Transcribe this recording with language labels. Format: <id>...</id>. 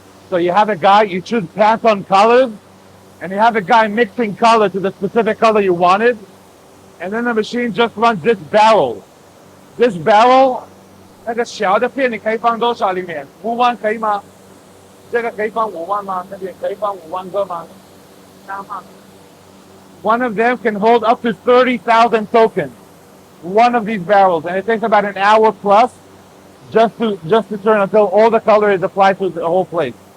<en>So you have a guy, you choose pass on colors, and you have the guy mixing color to the specific color you wanted, and then the machine just runs this barrel. This barrel,</en> <zh>那个小的片你可以放多少里面？5万可以吗？这个可以放5万吗？那边可以放5万个吗？</zh> <en>One of them can hold up to 30,000 tokens. One of these barrels, and it takes about an hour plus just to turn until all the color is applied to the whole place.</en>